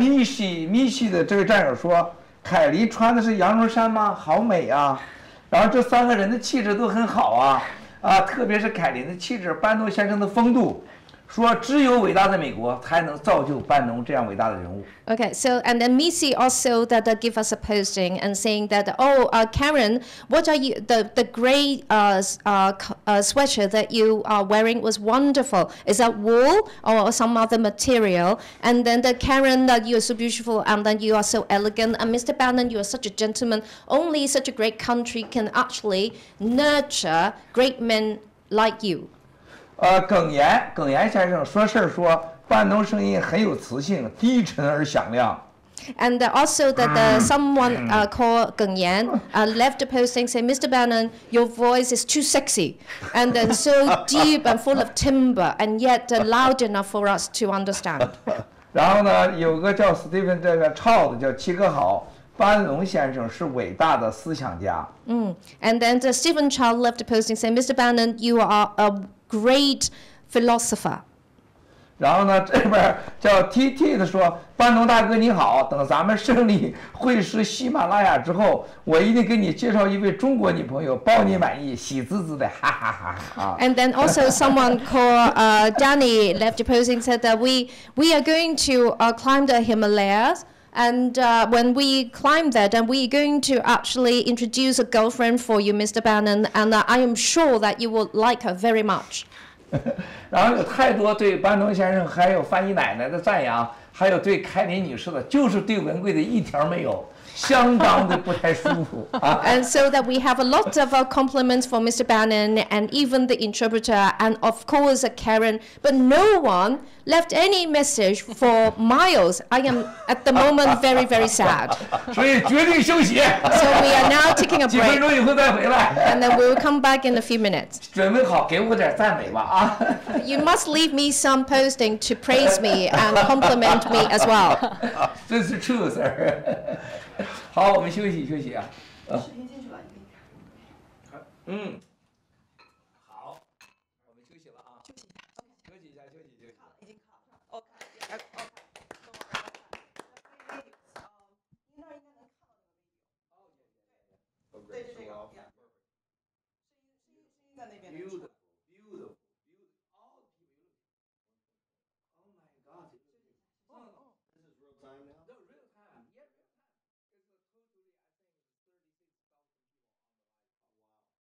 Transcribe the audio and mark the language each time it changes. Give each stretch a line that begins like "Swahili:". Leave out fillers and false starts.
Chinese: 米西的这位战友说，凯莉穿的是羊绒衫吗？好美啊！然后这3个人的气质都很好啊，特别是凯琳的气质，班农先生的风度。说只有伟大的美国才能造就班农这样伟大的人物。
English: Okay, so and then Missy also that give us a posting and saying that Karen, what are you the gray sweatshirt that you are wearing was wonderful. Is that wool or some other material? And then the Karen that you are so beautiful and then you are so elegant. And Mr. Bannon, you are such a gentleman. Only such a great country can actually nurture great men like you.
Chinese: 耿言先生说班农声音很有磁性，低沉而响亮。
English: And also that someone called Geng Yan left the posting saying, Mr. Bannon, your voice is too sexy, and then so deep and full of timbre, and yet loud enough for us to understand.
Chinese: 然后呢，有个叫 Stephen 这个超的叫齐哥好，班农先生是伟大的思想家。
English: And then Stephen Chow left the posting saying, Mr. Bannon, you are a great philosopher.
Chinese: 然后呢，这边叫 TT 的说，班农大哥你好，等咱们胜利会师喜马拉雅之后，我一定给你介绍一位中国女朋友，包你满意，喜滋滋的，哈哈哈哈。
English: And then also someone called Danny left the posting said that we are going to climb the Himalayas. And when we climb that, and we're going to actually introduce a girlfriend for you, Mr. Bannon, and I am sure that you will like her very much.
Chinese: 然后有太多对班农先生还有翻译奶奶的赞扬，还有对凯琳女士的，就是对文贵的一条没有。相当的不太舒服啊。
English: And so that we have a lot of compliments for Mr. Bannon and even the interpreter and of course Karen, but no one left any message for Miles. I am at the moment very, very sad.
Chinese: 所以决定休息。
English: So we are now taking a
Chinese: 几分
English: break
Chinese: 钟以后再回来。
English: and then we will come back in a few minutes.
Chinese: 准备好，给我点赞美吧啊！
English: You must leave me some posting to praise me and compliment me as well.
Chinese: 这是 true sir。好，我们休息休息啊。视频进去了，你可以看。嗯。好，我们休息了啊。休息一下，休息一下，休息休息。已经卡了。OK。那应该能看到那个 video。哦，对对对，这个。声音在那边。
English: Beautiful, beautiful, beautiful. All the people you look. Oh my God. This is real time now? No, real time. Yeah, real time. It's a totally, I think, 36,000 people on the live call.